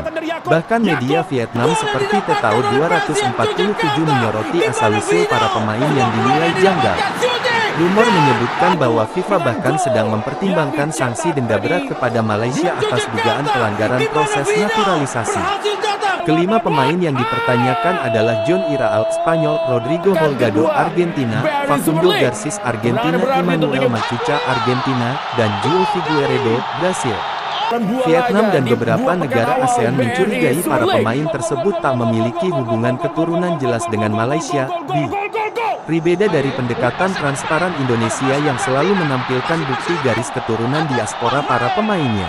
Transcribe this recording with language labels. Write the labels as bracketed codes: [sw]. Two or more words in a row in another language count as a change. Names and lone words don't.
[id] Bahkan media Vietnam seperti Tetao 247 menyoroti asal-usul para pemain yang dinilai janggal. Rumor menyebutkan bahwa FIFA bahkan sedang mempertimbangkan sanksi denda berat kepada Malaysia atas dugaan pelanggaran proses naturalisasi. Kelima pemain yang dipertanyakan adalah John Iraal, Spanyol, Rodrigo Holgado, Argentina, Facundo Garcis, Argentina, Emmanuel Machuca, Argentina, dan João Figueiredo, Brasil. Vietnam dan beberapa negara ASEAN mencurigai para pemain tersebut tak memiliki hubungan keturunan jelas dengan Malaysia. Berbeda dari pendekatan transparan Indonesia yang selalu menampilkan bukti garis keturunan diaspora para pemainnya.